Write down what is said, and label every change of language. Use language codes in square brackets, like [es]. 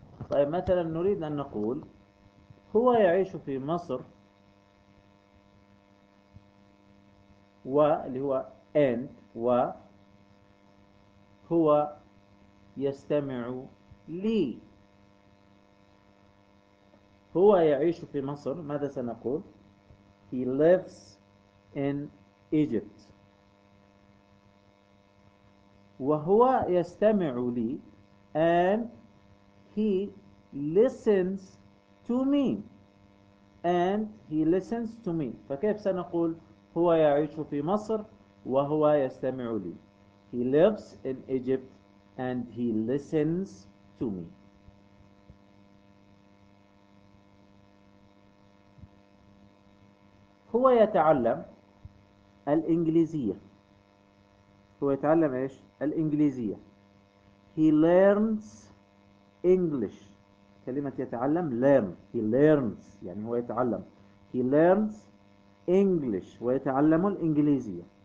[ar] طيب مثلا نريد أن نقول هو يعيش في مصر و اللي هو and و هو يستمع لي. هو يعيش في مصر، ماذا سنقول؟ [en] He lives in Egypt. [ar] وهو يستمع لي [en] and he listens to me. And he listens to me. [ar] فكيف سنقول هو يعيش في مصر وهو يستمع لي؟ [en] He lives in Egypt and he listens to me. [ar] هو يتعلم الإنجليزية. هو يتعلم إيش؟ الإنجليزية. [en] He learns English. [ar] كلمة يتعلم learn. [en] He learns [ar] يعني هو يتعلم. [en] He learns English [ar] ويتعلم الإنجليزية.